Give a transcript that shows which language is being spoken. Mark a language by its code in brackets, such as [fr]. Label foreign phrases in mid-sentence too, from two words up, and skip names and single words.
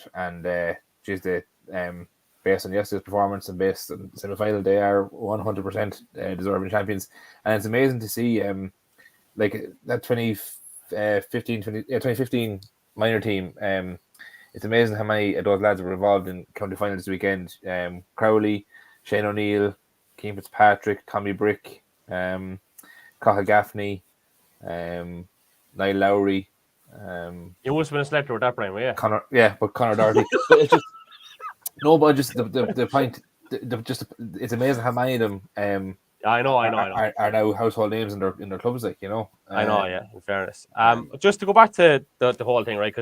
[en] And based on yesterday's performance and based on the semi-final, they are 100% deserving champions. And it's amazing to see like that 2015 minor team. It's amazing how many of those lads were involved in county finals this weekend. Crowley, Shane O'Neill, Keane Fitzpatrick, Tommy Brick, Cahill Gaffney, Niall Lowry. You must have been a selector with that, Brian, were you? Conor Doherty. It's just the point. It's amazing how many of them. I know. Are now household names in their clubs, like. I know, yeah. In fairness, just to go back to the whole thing, right?